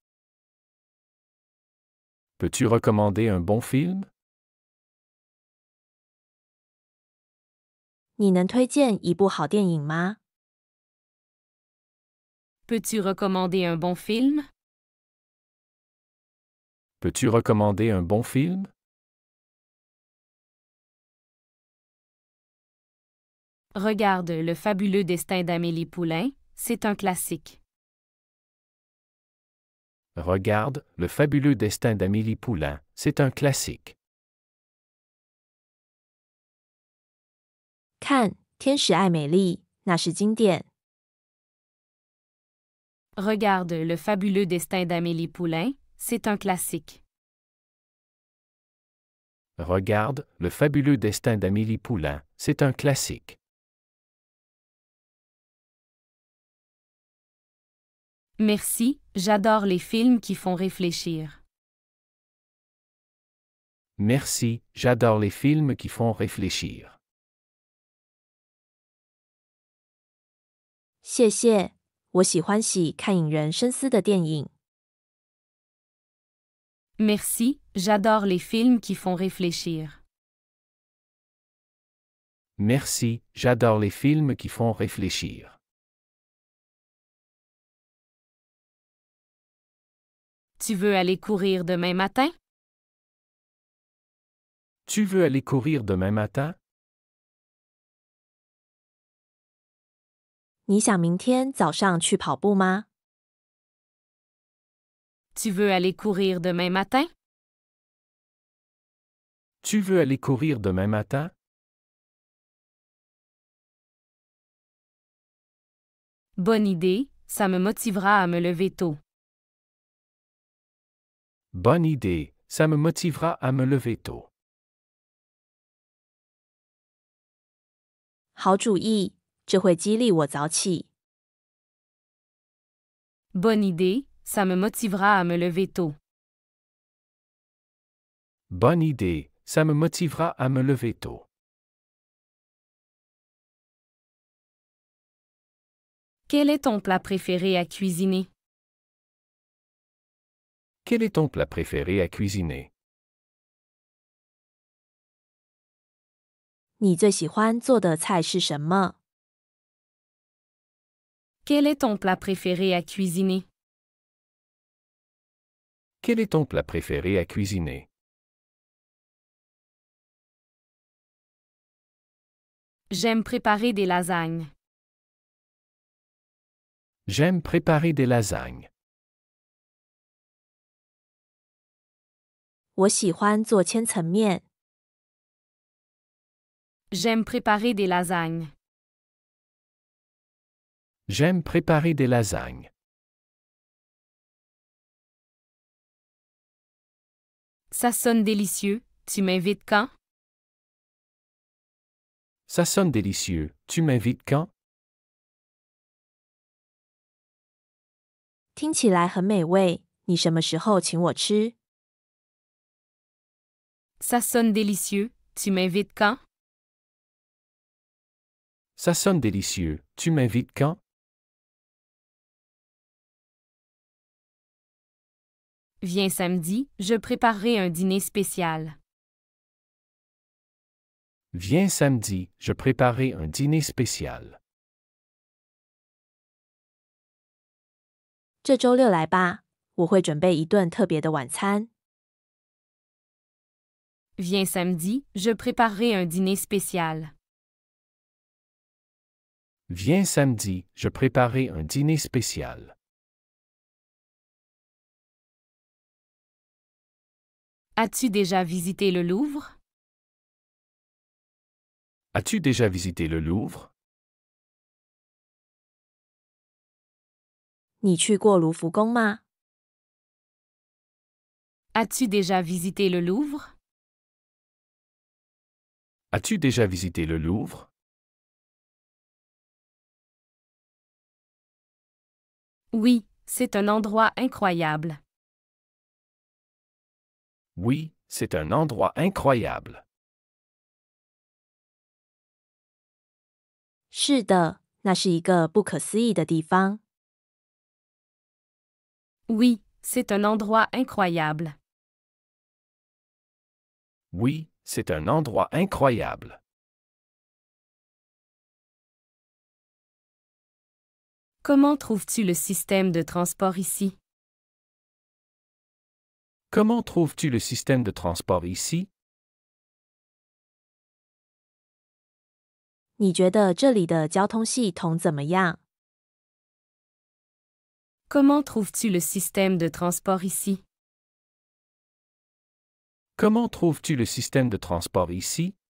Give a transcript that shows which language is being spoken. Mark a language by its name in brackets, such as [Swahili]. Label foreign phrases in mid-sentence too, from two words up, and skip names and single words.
[French] Peux-tu recommander un bon film? [Chinese] 你能推荐一部好电影吗？ [French] Peux-tu recommander un bon film? Peux-tu recommander un bon film? Regarde Le fabuleux destin d'Amélie Poulain, c'est un classique. Regarde, Le fabuleux destin d'Amélie Poulain, c'est un classique. [Chinese] 看，天使爱美丽，那是经典。 [French] Regarde Le fabuleux destin d'Amélie Poulain, c'est un classique. Regarde, Le fabuleux destin d'Amélie Poulain, c'est un classique. Merci, j'adore les films qui font réfléchir. Merci, j'adore les films qui font réfléchir. [Chinese] 谢谢，我喜欢看引人深思的电影。 [French] Merci, j'adore les films qui font réfléchir. Merci, j'adore les films qui font réfléchir. Tu veux aller courir demain matin? Tu veux aller courir demain matin? [Chinese] 你想明天早上去跑步吗？ [French] Tu veux aller courir demain matin? Tu veux aller courir demain matin? Bonne idée, ça me motivera à me lever tôt. Bonne idée, ça me motivera à me lever tôt. [Chinese] 好主意，这会激励我早起。 [French] Bonne idée, ça me motivera à me lever tôt. Bonne idée, ça me motivera à me lever tôt. Quel est ton plat préféré à cuisiner? Quel est ton plat préféré à cuisiner? [Chinese] 你最喜欢做的菜是什么？ [French] Quel est ton plat préféré à cuisiner? Quel est ton plat préféré à cuisiner? J'aime préparer des lasagnes. J'aime préparer des lasagnes. [Chinese] 我喜欢做千层面。 [French] J'aime préparer des lasagnes. J'aime préparer des lasagnes. Ça sonne délicieux, tu m'invites quand? Ça sonne délicieux, tu m'invites quand? [Chinese] 听起来很美味，你什么时候请我吃？ [French] Ça sonne délicieux, tu m'invites quand? Ça sonne délicieux, tu m'invites quand? Viens samedi, je préparerai un dîner spécial. Viens samedi, je préparerai un dîner spécial. [Chinese] 这周六来吧，我会准备一顿特别的晚餐。 [French] Viens samedi, je préparerai un dîner spécial. Viens samedi, je préparerai un dîner spécial. As-tu déjà visité le Louvre? As-tu déjà visité le Louvre? [Chinese] 你去过卢浮宫吗？ [French] As-tu déjà visité le Louvre? As-tu déjà visité le Louvre? Oui, c'est un endroit incroyable. Oui, c'est un endroit incroyable. [Chinese] 是的，那是一个不可思议的地方。 [French] Oui, c'est un endroit incroyable. Oui, c'est un endroit incroyable. Comment trouves-tu le système de transport ici? Comment trouves-tu le système de transport ici? [Chinese] 你觉得这里的交通系统怎么样？ [French] Comment trouves-tu le système de transport ici? Comment trouves-tu le système de transport ici?